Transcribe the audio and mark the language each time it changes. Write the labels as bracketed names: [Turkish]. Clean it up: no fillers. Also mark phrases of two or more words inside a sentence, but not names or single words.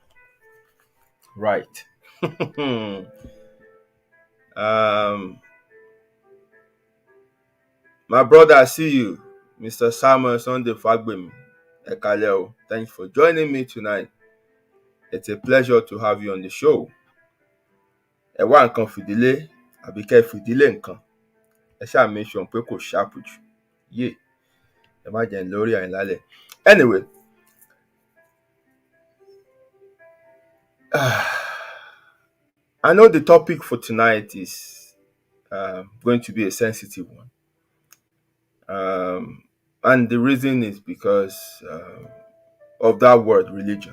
[English] Right. My brother, I see you, Mr. Samuel Sunday Fagbemi. Ekaleo, thanks for joining me tonight. It's a pleasure to have you on the show. [Yoruba] Ẹ wá nǹkan fìdílé, àbí kẹ́ fìdílé nǹkan. ẹ ṣáà [English] make sure [Yoruba] pé kò sharp jù. Yeah. Ẹ má jẹ́ n lórí àyìn lálẹ́. [English] Anyway. I know the topic for tonight is going to be a sensitive one. And the reason is because of that word, religion.